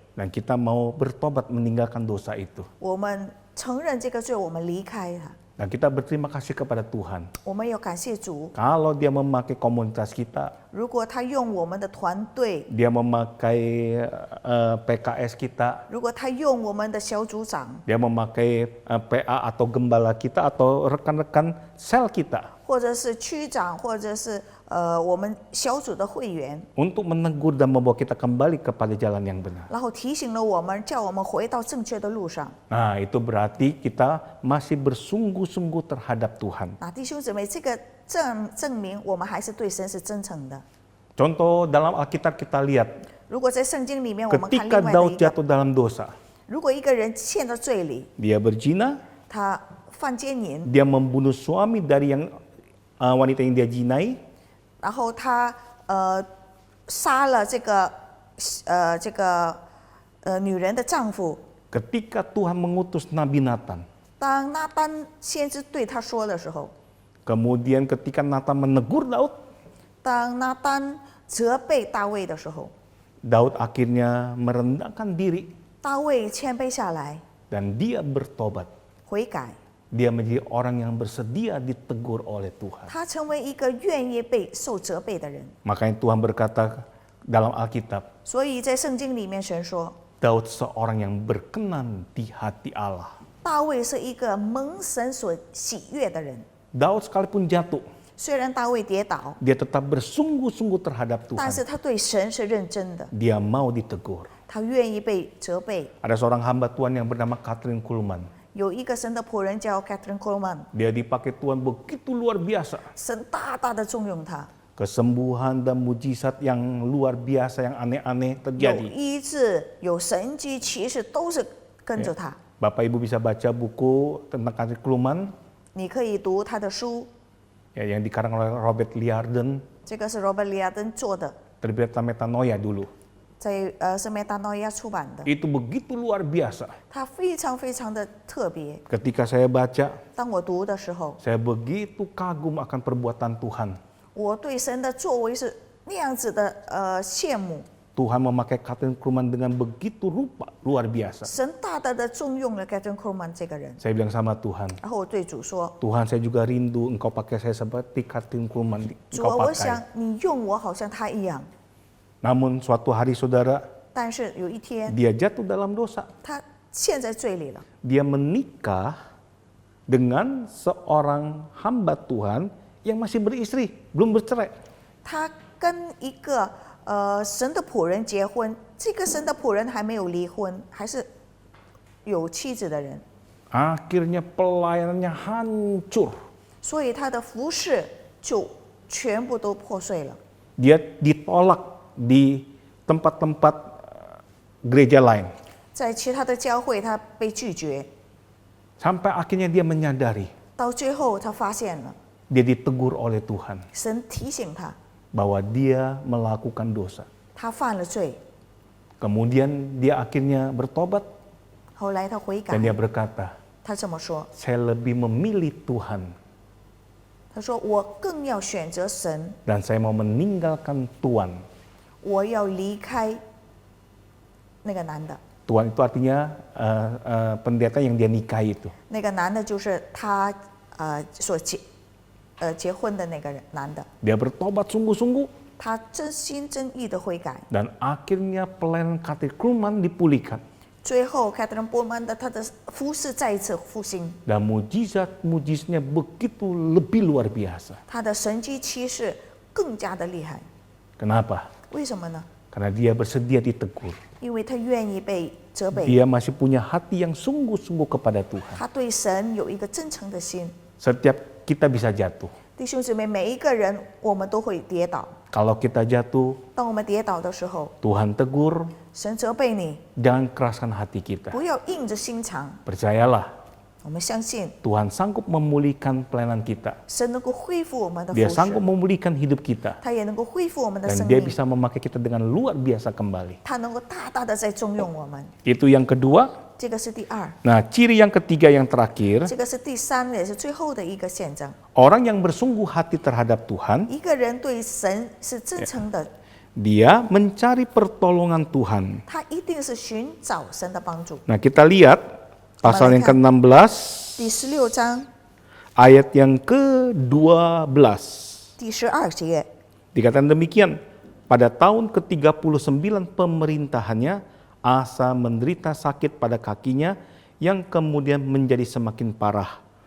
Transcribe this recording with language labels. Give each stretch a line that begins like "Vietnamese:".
Indonesian: dan kita mau bertobat meninggalkan dosa itu.
Chinese: 我们承认这个罪，我们离开它，
Indonesian: Dan kita berterima kasih kepada Tuhan.
Chinese: 我们要感谢主。
Indonesian: Kalau dia memakai komunitas kita,
Chinese: 如果他用我们的团队，
Indonesian: dia memakai PKS kita,
Chinese: 如果他用我们的小组长，
Indonesian: dia memakai PA atau gembala kita atau rekan-rekan sel kita
Chinese: 或者是区长，或者是我们小组的会员，
Indonesian: untuk menegur dan membawa kita kembali kepada jalan yang benar.
Chinese: 然后提醒了我们，叫我们回到正确的路上。
Indonesian: Nah, itu berarti kita masih bersungguh-sungguh terhadap Tuhan.
Chinese: 那弟兄姊妹，这个证明我们还是对神是真诚的。
Indonesian: Contoh dalam Alkitab kita lihat,
Chinese: 如果在圣经里面，我们看
Indonesian: ketika
Chinese: 另外的
Indonesian: Daud
Chinese: 一个，
Indonesian: jatuh dalam dosa,
Chinese: 如果一个人陷到罪里，
Indonesian: dia berzina,
Chinese: 他犯奸淫，
Indonesian: dia membunuh suami dari yang wanita yang dia jinai,
Chinese: 然后他杀了这个女人的丈夫。
Indonesian: ketika Tuhan mengutus Nabi Nathan,
Chinese: 当拿单先知对他说的时候，
Indonesian: kemudian ketika Nathan menegur Daud,
Chinese: 当拿单责备大卫的时候，
Indonesian: Daud akhirnya merendahkan diri
Chinese: 大卫谦卑下来，
Indonesian: dan dia bertobat.
Chinese: 悔改，
Indonesian: Dia menjadi orang yang bersedia ditegur oleh Tuhan.
Chinese: 他成为一个愿意被受责备的人。
Indonesian: Makanya Tuhan berkata dalam Alkitab,
Chinese: 所以在圣经里面，神说，
Indonesian: Daud seorang yang berkenan di hati Allah.
Chinese: 大卫是一个蒙神所喜悦的人。
Indonesian: Daud sekalipun jatuh,
Chinese: 虽然大卫跌倒，
Indonesian: dia tetap bersungguh-sungguh terhadap
Chinese: 但
Indonesian: Tuhan.
Chinese: 是他对神是认真的，
Indonesian: Dia mau ditegur.
Chinese: 他愿意被责备。
Indonesian: Ada seorang hamba Tuhan yang bernama Catherine Kuhlman.
Chinese: 有一个神的仆人叫 Catherine Coleman，
Indonesian: Dia dipakai Tuhan begitu luar biasa.
Chinese: 神大大的重用他，
Indonesian: Kesembuhan dan mujizat yang luar biasa, yang aneh-aneh
Chinese: 有
Indonesian: terjadi.
Chinese: 医治，有神迹奇事，都是跟着他。
Indonesian: Bapak Ibu bisa baca buku tentang Catherine Kuhlman
Chinese: 你可以读他的书，
Indonesian: ya, yang dikarang oleh Robert Liardon,
Chinese: 这个是 Robert Liardon 做的，
Indonesian: terbit Metanoia dulu.
Chinese: 在是Metanoia 出版的，
Indonesian: Itu begitu luar biasa.
Chinese: 它非常非常的特别。
Indonesian: Ketika saya baca,
Chinese: 当我读的时候，
Indonesian: saya begitu kagum akan perbuatan Tuhan.
Chinese: 我对神的作为是那样子的羡慕。
Indonesian: Tuhan memakai Kathryn Kuhlman dengan begitu rupa, luar biasa.
Chinese: 神大大的重用了 Kathryn Kuhlman 这个人。
Indonesian: Saya bilang sama Tuhan,
Chinese: 然后我对主说
Indonesian: Tuhan saya juga rindu engkau pakai saya seperti Kathryn Kuhlman
Chinese: 主啊，
Indonesian: engkau
Chinese: 我想
Indonesian: pakai.
Chinese: 你用我好像他一样。
Indonesian: Namun suatu hari saudara,
Chinese: 但是有一天，
Indonesian: dia jatuh dalam dosa.
Chinese: 他陷在罪里了。
Indonesian: Dia menikah dengan seorang hamba Tuhan yang masih beristri, belum bercerai.
Chinese: 他跟一个神的仆人结婚，这个神的仆人还没有离婚，还是有妻子的人，
Indonesian: Akhirnya pelayanannya hancur.
Chinese: 所以他的服饰就全部都破碎了。
Indonesian: Dia ditolak di tempat-tempat gereja lain.
Chinese: 在其他的教会，他被拒绝，
Indonesian: Sampai akhirnya dia menyadari,
Chinese: 到最后他发现了，
Indonesian: dia ditegur oleh Tuhan
Chinese: 神提醒他，
Indonesian: bahwa dia melakukan dosa.
Chinese: 他犯了罪。
Indonesian: Kemudian dia akhirnya bertobat
Chinese: 后来他悔改
Indonesian: dan，dia berkata,
Chinese: 他这么说，
Indonesian: saya lebih memilih Tuhan
Chinese: 他说我更要选择神，
Indonesian: dan saya mau meninggalkan Tuhan.
Chinese: 我要离开那个男的。
Indonesian: Tuhan itu artinya pendeta yang dia nikahi itu.
Chinese: 那个男的就是他所结婚的那个男的，
Indonesian: Dia bertobat sungguh-sungguh
Chinese: 他真心真意的悔改，
Indonesian: dan akhirnya pelayanan Kathryn Kuhlman dipulihkan.
Chinese: 最后 Kathryn Kuhlman 的他的服饰再一次复兴，
Indonesian: Dan mujizat-mujizatnya begitu lebih luar biasa.
Chinese: 他的神迹奇事更加的厉害。
Indonesian: Kenapa?
Chinese: 为什么呢？
Indonesian: Karena dia bersedia ditegur.
Chinese: 因为他愿意被责备，
Indonesian: Dia masih punya hati yang sungguh-sungguh kepada Tuhan.
Chinese: 他对神有一个真诚的心。
Indonesian: Setiap kita bisa jatuh.
Chinese: 弟兄姊妹，每一个人我们都会跌倒。
Indonesian: Kalau kita jatuh,
Chinese: 当我们跌倒的时候，
Indonesian: Tuhan tegur,
Chinese: 神责备你，
Indonesian: jangan keraskan hati kita.
Chinese: 不要硬着心肠。
Indonesian: Percayalah,
Chinese: 我们相信
Indonesian: Tuhan sanggup memulihkan pelayanan kita.
Chinese: 神能够恢复我们的服
Indonesian: Dia sanggup
Chinese: 饰，
Indonesian: memulihkan hidup kita.
Chinese: 他也能够恢复我们的
Indonesian: Dan
Chinese: 生
Indonesian: dia
Chinese: 命，
Indonesian: bisa memakai kita dengan luar biasa kembali.
Chinese: 他能够大大的在重用我们。
Indonesian: Itu yang kedua.
Chinese: 这个是第二，
Indonesian: Nah, ciri yang ketiga yang terakhir,
Chinese: 这个是第三，也是最后的一个现象。
Indonesian: orang yang bersungguh hati terhadap Tuhan,
Chinese: 一个人对神是真诚的，
Indonesian: dia mencari pertolongan Tuhan.
Chinese: 他一定是寻找神的帮助。
Indonesian: Nah, kita lihat pasal yang ke-16,
Chinese: 第16章
Indonesian: ayat yang ke-12.
Chinese: 第12节，
Indonesian: Dikatakan demikian, pada tahun ke-39 pemerintahannya, Asa menderita sakit pada kakinya yang kemudian menjadi semakin parah.